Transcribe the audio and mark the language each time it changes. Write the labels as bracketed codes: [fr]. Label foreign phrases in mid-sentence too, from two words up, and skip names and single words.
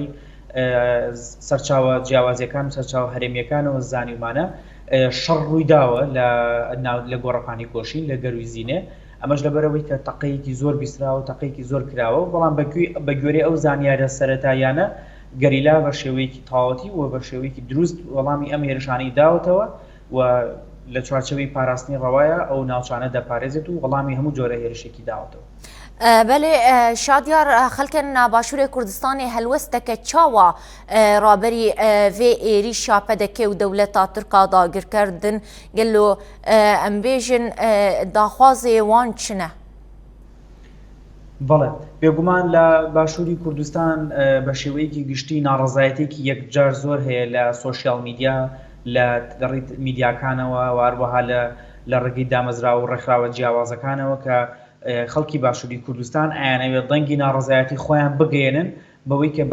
[ckb] سەرچاوە جیاوازیەکان و سەرچاوە هەرێمیەکانەوە زانیمانە شەڕ ڕوویداوە لە گۆڕەپانی کۆشین لە گەروی زینێ ئەمەش لەبەرەوەی کە تەقەیەکی زۆر بیستراوە تەقەیەکی زۆر کراوە بەڵام بە گوێرەی ئەو زانیارە سەرەتایانە گەریلا بە شێوەیەکی تاوەتی و بە شێوەیەکی دروست وەڵامی ئەم هێرشانەی داوەتەوە و لە چوارچەوەی پاراستنی ڕەوایە ئەو ناوچانە دەپارێزێت و وەڵامی هەموو جۆرە هێرشێکی داوەتەوە. [ku] بەێ شادیار خەڵکن باشووری کوردستانی هەلوەستەکە چاوە ڕابەری vê êrîşa pedekê û dewleta Tirka dagirkerdin gelo em bêjin daxwazê wan çi ne؟ [ckb] بەڵێ بێگومان لە باشووری کوردستان بە شێوەیەکی گشتی ناڕەزایەتێکی یەکجار زۆر هەیە لە سۆشیال میدیا لە دەڕیت میدیاکانەوە و هەروەها لە ڕێگەی دامەزرا و ڕێکخراوە جیاوازەکانەوە کە خەڵکی باشووری کوردستان ئایانەوێت دەنگی ناڕزایەتی خۆیان بگەێنن بەوەی کە بە